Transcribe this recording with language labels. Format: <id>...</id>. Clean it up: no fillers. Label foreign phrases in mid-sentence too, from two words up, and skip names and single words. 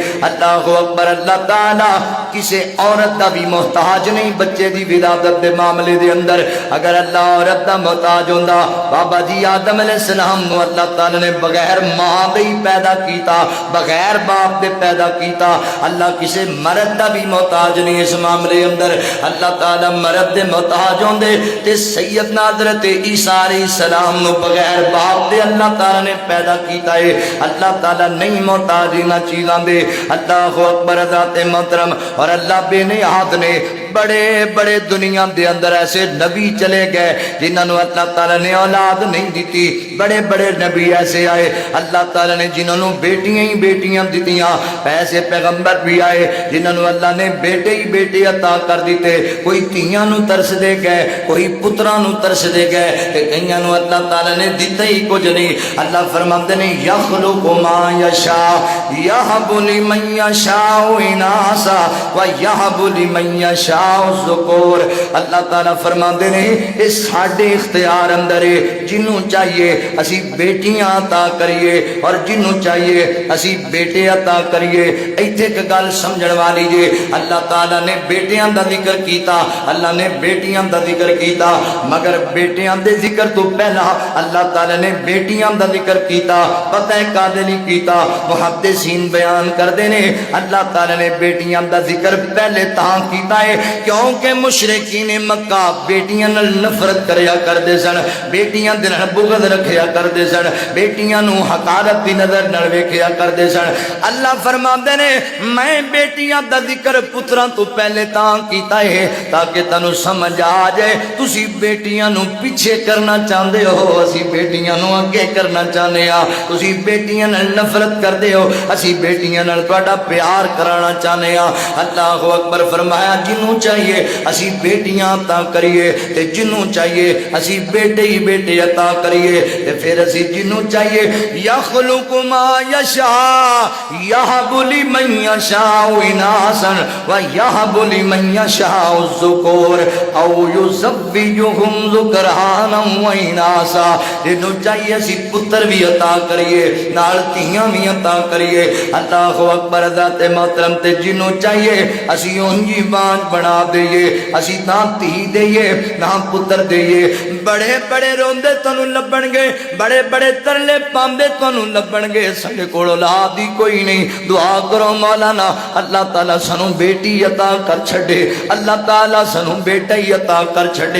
<ar>اللہ اکبر،</ar> <pa>اللہ تعالیٰ کسے عورت دا بھی محتاج نہیں بچے دی ولادت دے معاملے دے اندر۔ اگر اللہ عورت دا محتاج ہوندا، بابا جی آدم علیہ السلام نو اللہ تعالیٰ نے بغیر ماں دے ہی پیدا کیتا، بغیر باپ دے پیدا کیتا۔ اللہ کسے مرد دا بھی محتاج نہیں اس معاملے اندر۔ اللہ تعالیٰ مرد دے محتاج ہوندے تے سیدنا حضرت عیسیٰ علیہ السلام نو بغیر باپ دے اللہ تعالیٰ نے پیدا کیتا ہے۔ اللہ تعالیٰ نہیں محتاج انہاں چیزاں دے۔</pa> <ar>اللہ اکبر،</ar> <pa>ذات محترم، اور اللہ بے نیاز نے بڑے بڑے دنیا دے اندر ایسے نبی چلے گئے جنہاں نو اللہ تعالیٰ نے اولاد نہیں دیتی۔ بڑے بڑے نبی ایسے آئے اللہ تعالیٰ نے جنہاں نو بیٹیاں ہی بیٹیاں دیتیاں۔ ایسے پیغمبر بھی آئے جنہاں نو اللہ نے بیٹے ہی بیٹے عطا کر دیتے۔ کوئی تیاں نو ترس دے گئے، کوئی پتراں نو ترس دے گئے، کہ کئیاں نو اللہ تعالیٰ نے دیتا ہی کچھ نہیں۔</pa> <ur>اللہ فرماتے ہیں</ur> <ar>یخلق ما یشاء یہب لمن یشاء اناسا ویہب لمن یشاء الذکور۔</ar> <pa>اللہ تعالیٰ فرماتے ہیں اس ساڈے اختیار اندر ہے، جنوں چاہیے اسی بیٹیاں عطا کریے اور جنوں چاہیے اسی بیٹے عطا کریے۔ ایتھے ایک گل سمجھن والی جے، اللہ تعالیٰ نے بیٹیاں دا ذکر کیتا، اللہ نے بیٹیاں دا ذکر کیتا، مگر بیٹیاں دے ذکر تو پہلا اللہ تعالیٰ نے بیٹیاں دا ذکر کیتا۔ پتہ ہے کادے نہیں کیتا؟ محدثین بیان کردے نے اللہ تعالیٰ نے بیٹیاں دا ذکر پہلے تاں کیتا ہے کیونکہ مشرکین مکہ بیٹیاں نال نفرت کریا کردے سن، بیٹیاں دے نال بغض رکھیا کردے سن، بیٹیاں نو حقارت دی نظر نال ویکھیا کردے سن۔ اللہ فرماندے نے میں بیٹیاں دا ذکر پتراں تو پہلے تاں کیتا ہے تاکہ تانوں سمجھ آ جائے تسی بیٹیاں نو پیچھے کرنا چاہندے ہو، اسی بیٹیاں نو اگے کرنا چاہنے ہاں، تسی بیٹیاں نال نفرت کردے ہو، اسی بیٹیاں نال تہاڈا پیار کرانا چاہنے ہاں۔</pa> <ar>اللہ اکبر،</ar> <pa>فرمایا جنوں چاہیے اسی بیٹیاں عطا کریے تے جنوں چاہیے اسی بیٹے ہی بیٹے عطا کریے، تے پھر اسی جنوں چاہیے</pa> <ar>یخلق ما یشاء یہب لمن یشاء اناسا ویہب لمن یشاء الذکور او یزوجہم ذکرانا واناسا۔</ar> <pa>جنوں چاہیے اسی پتر بھی عطا کریے نال تیاں بھی عطا کریے۔</pa> <ar>اللہ اکبر،</ar> <pa>ذات محترم، تے جنوں چاہیے اسی اونجی بانج بنا دئیے، اسی نہ تھی دئیے نہ پتر دئیے۔ بڑے بڑے روندے تانوں لبن گے، بڑے بڑے ترلے پاندے تانوں لبن گے، ساڈے کول اولاد ہی کوئی نہیں۔ دعا کرو مولانا اللہ تعالیٰ سانوں بیٹی عطا کر چھڑے، اللہ تعالیٰ سانوں بیٹا ہی عطا کر چھڑے۔</pa>